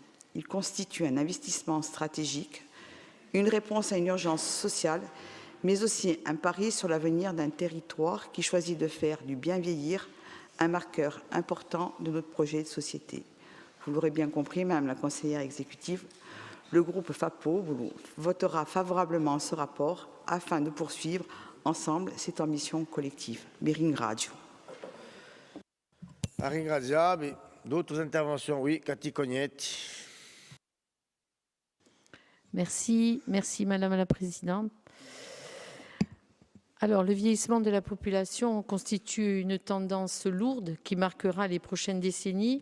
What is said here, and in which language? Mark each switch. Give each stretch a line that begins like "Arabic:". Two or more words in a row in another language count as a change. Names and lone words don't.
French: Ils constituent un investissement stratégique, une réponse à une urgence sociale, mais aussi un pari sur l'avenir d'un territoire qui choisit de faire du bien vieillir un marqueur important de notre projet de société. Vous l'aurez bien compris, Madame la conseillère exécutive, le groupe FAPO votera favorablement ce rapport afin de poursuivre ensemble cette ambition collective.
Italian: Vi ringrazio. Ringraziamo.
French: D'autres interventions? Oui, Cathy Cognetti. Merci Madame la Présidente. Alors, le vieillissement de la population constitue une tendance lourde qui marquera les prochaines décennies.